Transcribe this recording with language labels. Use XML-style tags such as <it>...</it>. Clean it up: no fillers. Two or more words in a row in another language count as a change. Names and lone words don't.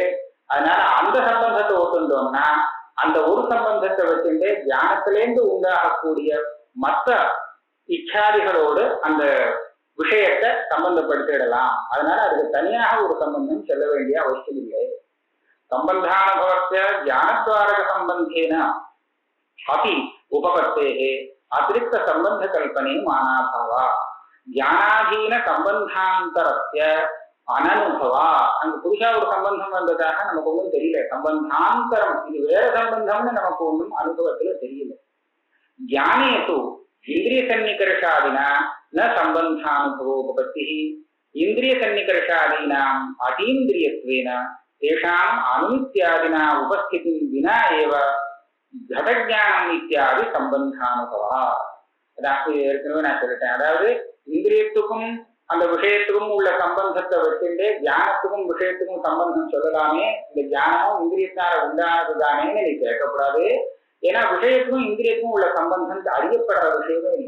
<ta>அதனால அந்த சம்பந்தத்தை ஒத்துந்தோம்னா அந்த ஒரு சம்பந்தத்தை வச்சுட்டு ஞானத்திலேருந்து உண்டாகக்கூடிய மற்ற இச்சாதிகளோடு அந்த விஷயத்தை சம்பந்தப்படுத்திடலாம். அதனால அதுக்கு தனியாக ஒரு சம்பந்தம் சொல்ல வேண்டிய அவசியம் இல்லை.</ta> <sa>सम्बन्धानुभवस्य ज्ञानद्वारक सम्बन्धेन अपि उपपत्तेः अतिरिक्त संबंध कल्पने मानाभावा ज्ञानाधीन संबंधांतरस्य अननुभवा</sa> <ta>அங்க புதுசா ஒரு சம்பந்தம் வந்ததாக நமக்கு ஒன்றும் தெரியல. சம்பந்தாந்தரம் இது வேற சம்பந்தம்னு நமக்கு ஒன்றும் அனுபவத்துல தெரியல.</ta> <sa>ज्ञानेषु इंद्रिय सन्निकर्षादिना न संबंधानुभवोपपत्तिः इंद्रिय सन्निकर्षादीनाम् अतीन्द्रियत्वेन तेषाम् अनुमित्यादिना उपस्थितिं विना एव घटज्ञानम् इत्यादि संबंधानुभवः.</sa> <ta>ஏற்கனவே நான் சொல்லிட்டேன். அதாவது இந்திரியத்துக்கும் அந்த விஷயத்துக்கும் உள்ள சம்பந்தத்தை வச்சுட்டு ஞானத்துக்கும் விஷயத்துக்கும் சம்பந்தம் சொல்லலாமே, இந்த ஞானமும் இந்திரியத்தால உண்டானதுதானேன்னு நீ கேட்கக்கூடாது. ஏன்னா விஷயத்துக்கும் இந்திரியத்துக்கும் உள்ள சம்பந்தம் அறியப்படுற விஷயமே இல்லை.</ta>